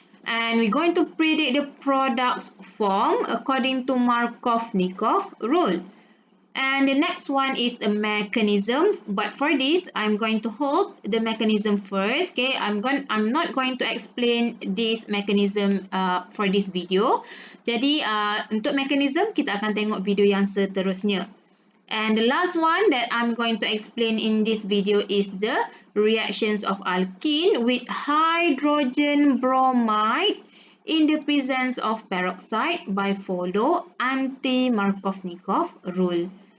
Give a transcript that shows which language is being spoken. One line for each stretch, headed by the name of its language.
English: And we're going to predict the product's form according to Markovnikov rule. And the next one is the mechanism. But for this, I'm going to hold the mechanism first. Okay, I'm not going to explain this mechanism for this video.
Malay: Jadi untuk mechanism kita akan tengok video yang seterusnya.
English: And the last one that I'm going to explain in this video is the reactions of alkene with hydrogen bromide in the presence of peroxide by follow Anti-Markovnikov rule.